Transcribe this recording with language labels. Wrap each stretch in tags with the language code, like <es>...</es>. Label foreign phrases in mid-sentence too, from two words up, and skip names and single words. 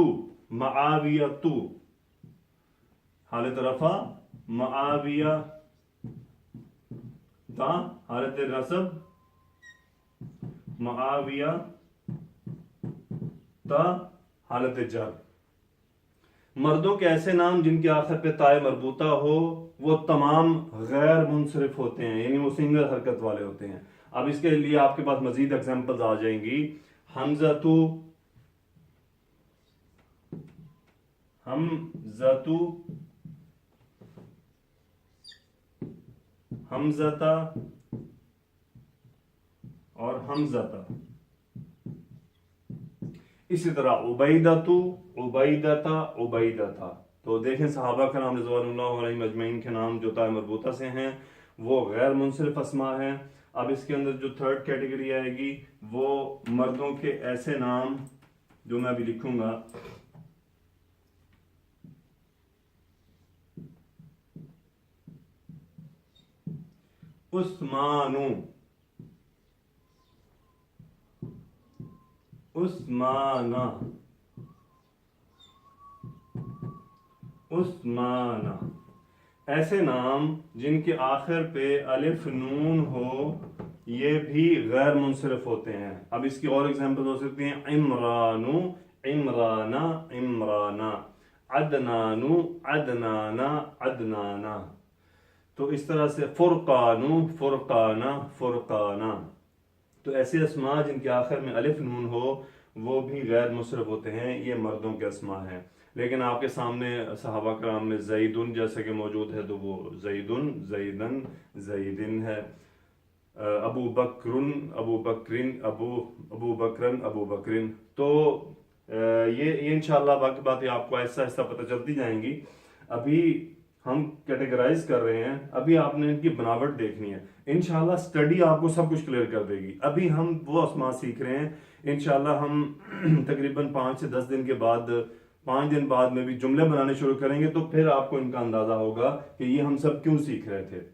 <ur>معاویہ تُ حالت رفع، معاویہ تَ حالت نصب، معاویہ تَ حالت جر. مردوں کے ایسے نام جن کے آخر پہ تائے مربوطہ ہو وہ تمام غیر منصرف ہوتے ہیں، یعنی وہ سنگل حرکت والے ہوتے ہیں۔ اب اس کے لیے آپ کے پاس مزید ایگزامپلز آ جائیں گی۔ حمزتو، حمزتو، حمزتا اور حمزتا۔ اسی طرح عبیدتو، عبیدتا، عبیدتا۔ تو دیکھیں صحابہ کا نام</ur> <ar>رضوان اللہ علیہم اجمعین</ar> <ur>کے نام جو تائے مربوطہ سے ہیں وہ غیر منصرف اسماء ہیں۔ اب اس کے اندر جو تھرڈ کیٹیگری آئے گی وہ مردوں کے ایسے نام جو میں ابھی لکھوں گا، عثمانو، عثمانہ، عثمانہ، ایسے نام جن کے آخر پہ الف نون ہو یہ بھی غیر منصرف ہوتے ہیں۔ اب اس کی اور ایگزامپل ہو سکتی ہیں عمرانو، عمرانہ، عمرانہ، عدنانو، عدنانہ، عدنانہ۔ تو اس طرح سے فرقانو، فرقانہ، فرقانہ۔ تو ایسے اسماء جن کے آخر میں الف نون ہو وہ بھی غیر منصرف ہوتے ہیں، یہ مردوں کے اسماء ہیں۔ لیکن آپ کے سامنے صحابہ کرام میں زیدن جیسے کہ موجود ہے تو وہ زیدن، زیدن، زیدن ہے۔ ابو بکرن، ابو بکرن، ابو بکرن، ابو بکرن۔ تو یہ انشاءاللہ باقی باتیں آپ کو آہستہ آہستہ پتہ چلتی جائیں گی۔ ابھی ہم کیٹیگرائز کر رہے ہیں، ابھی آپ نے ان کی بناوٹ دیکھنی ہے۔ انشاءاللہ اسٹڈی آپ کو سب کچھ کلیئر کر دے گی۔ ابھی ہم وہ اسماء سیکھ رہے ہیں، انشاءاللہ ہم تقریباً 5 سے 10 دن کے بعد، 5 دن بعد میں بھی جملے بنانے شروع کریں گے تو پھر آپ کو ان کا اندازہ ہوگا کہ یہ ہم سب کیوں سیکھ رہے تھے۔</ur>